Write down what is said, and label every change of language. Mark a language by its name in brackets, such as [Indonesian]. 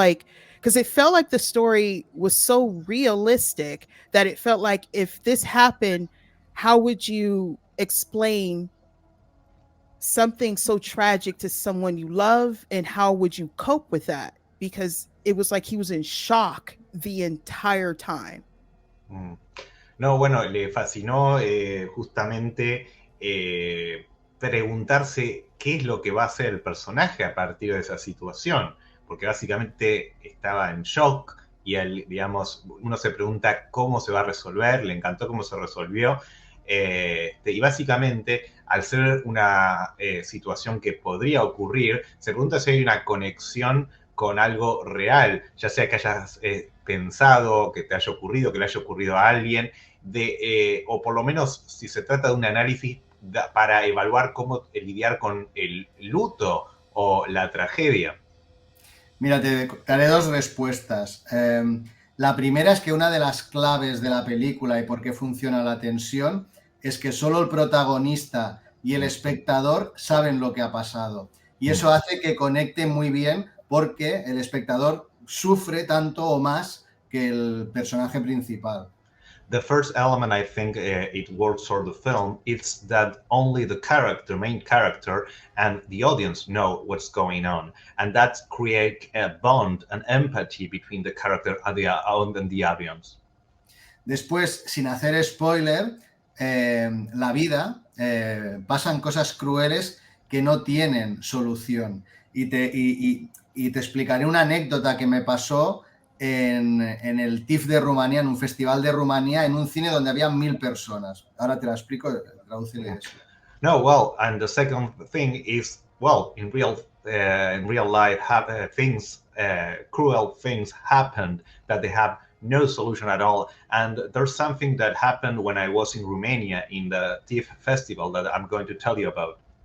[English] Like, because it felt like the story was so realistic that it felt like if this happened, how would you explain something so tragic to someone you love, and how would you cope with that? Because it was like he was in shock the entire time. Mm. [Spanish] No, bueno, le fascinó justamente preguntarse qué es lo que va a hacer el personaje a partir de esa situación, porque básicamente estaba en shock y él, digamos, uno se pregunta cómo se va a resolver, le encantó cómo se resolvió, y básicamente, al ser una situación que podría ocurrir, se pregunta si hay una conexión con algo real, ya sea que hayas pensado, que te haya ocurrido, que le haya ocurrido a alguien, o por lo menos si se trata de un análisis para evaluar cómo lidiar con el luto o la tragedia. Mira, te daré dos respuestas. La primera es que una de las claves de la película y por qué funciona la tensión es que solo el protagonista y el espectador saben lo que ha pasado. Y eso hace que conecte muy bien porque el espectador sufre tanto o más que el personaje principal. [English] The first element I think it works for the film is that only the character, main character, and the audience know what's going on, and that create a bond, an empathy between the character and the audience. [Spanish] Después, sin hacer spoiler, la vida pasan cosas crueles que no tienen solución. Y te explicaré una anécdota que me pasó en el TIFF de Rumanía, en un festival de Rumanía, en un cine donde había 1000 personas. Ahora te la explico, tradúcele eso. [English] No, well, and the second thing is, well, in real life, things, cruel things happened that they have no solution at all. And there's something that happened when I was in Romania in the TIFF festival that I'm going to tell you about.